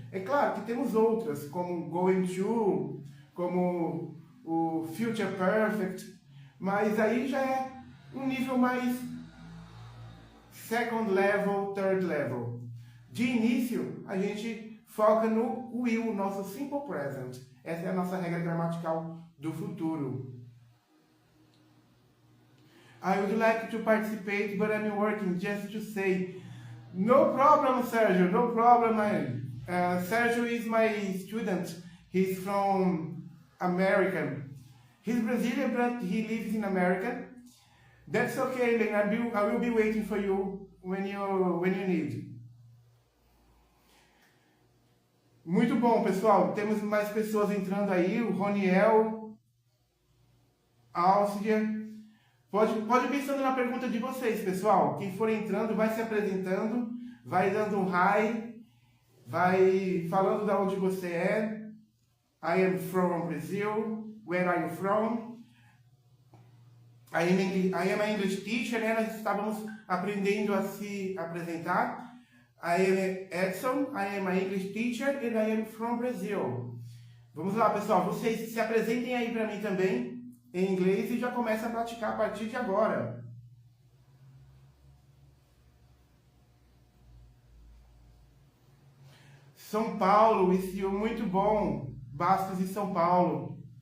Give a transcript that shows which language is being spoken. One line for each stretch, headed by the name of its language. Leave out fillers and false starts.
Portuguese: É claro que temos outras, como going to, como o future perfect, mas aí já é um nível mais second level, third level. De início, a gente foca no will, nosso simple present. Essa é a nossa regra gramatical do futuro.
English: I would like to participate, but I'm working, just to say. No problem, Sergio, no problem. Sergio is my student. He's from America. He's Brazilian, but he lives in America. That's okay, then I will be waiting for you when you need.
Portuguese: Muito bom, pessoal. Temos mais pessoas entrando aí. O Roniel, Álcia. Pode ir pensando na pergunta de vocês, pessoal. Quem for entrando, vai se apresentando, vai dando um hi, vai falando de onde você é.
English: I am from Brazil. Where are you from? I am an English teacher, né?
Portuguese: Nós estávamos aprendendo a se apresentar.
English: I am Edson, I am an English teacher and I am from Brazil.
Portuguese: Vamos lá, pessoal. Vocês se apresentem aí para mim também em inglês e já começa a praticar a partir de agora. São Paulo, isso muito bom. Bastos e São Paulo.